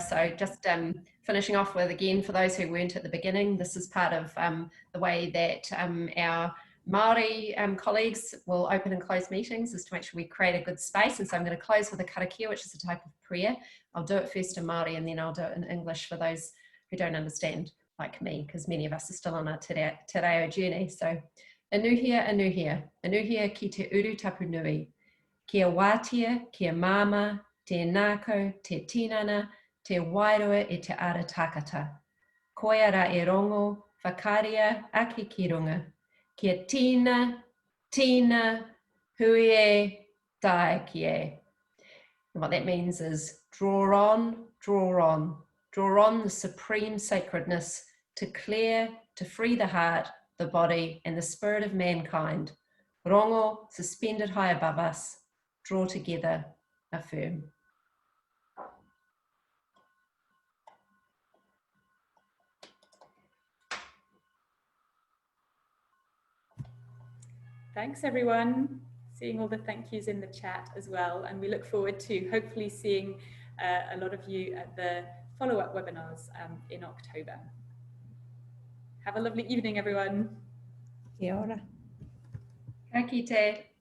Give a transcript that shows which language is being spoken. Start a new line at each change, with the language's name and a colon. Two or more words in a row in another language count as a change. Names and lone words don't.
English: So just finishing off with, again, for those who weren't at the beginning, this is part of the way that our Māori colleagues will open and close meetings, is to make sure we create a good space. And so I'm going to close with a karakia, which is a type of prayer. I'll do it first in Māori and then I'll do it in English for those who don't understand, like me, because many of us are still on our
Māori: te reo
English: journey.
Māori: So, anuhia, anuhia, anuhia ki te uru tapu nui, kia wātia, kia māma, te nākau, te tinana, te wairua e te ara tākata. Koia ra e rongo, whakaria ake ki runga. Kia tina, tina, hui e, tae ki e.
English: And what that means is draw on, draw on. Draw on the supreme sacredness to clear, to free the heart, the body, and the spirit of mankind. Rongo, suspended high above us. Draw together, affirm. Thanks everyone. Seeing all the thank yous in the chat as well. And we look forward to hopefully seeing a lot of you at the follow-up webinars in October. Have a lovely evening, everyone.
Māori: Kia ora. Ka kite.